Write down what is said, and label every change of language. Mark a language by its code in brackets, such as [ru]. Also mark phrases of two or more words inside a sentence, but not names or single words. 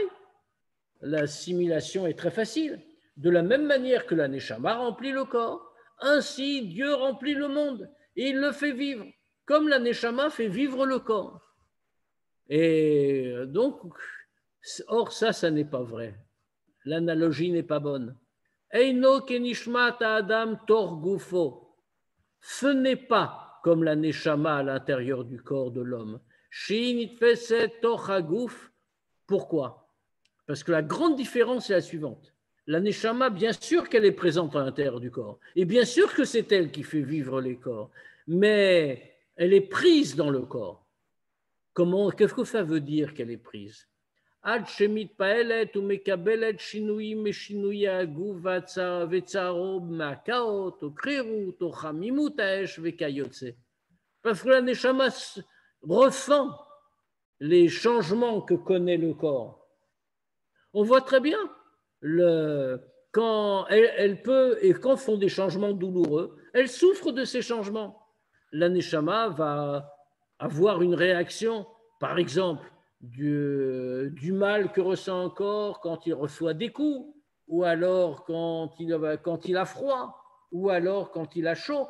[fr] L'assimilation est très facile. De la même manière que la neshama remplit le corps, ainsi Dieu remplit le monde et il le fait vivre, comme la neshama fait vivre le corps. Et donc, or ça n'est pas vrai. L'analogie n'est pas bonne. [he] אינו כנשמת אדם תור גופו. [fr] Ce n'est pas comme la neshama à l'intérieur du corps de l'homme. [he] שין נתפסת תוך הגוף [fr] Pourquoi? Parce que la grande différence est la suivante. La Neshama, bien sûr qu'elle est présente à l'intérieur du corps. Et bien sûr que c'est elle qui fait vivre les corps. Mais elle est prise dans le corps. Qu'est-ce que ça veut dire qu'elle est prise? [he] עד שמתפעלת ומקבלת שינויים משינויי הגוף וצערו מהקאות או קרירות או חמימות האש וכיוצא. [fr] Parce que la Neshama ressent les changements que connaît le corps. On voit très bien quand elle peut, et quand font des changements douloureux, elle souffre de ces changements. La Neshama va avoir une réaction, par exemple, du mal que ressent un corps quand il reçoit des coups, ou alors quand il a froid, ou alors quand il a chaud.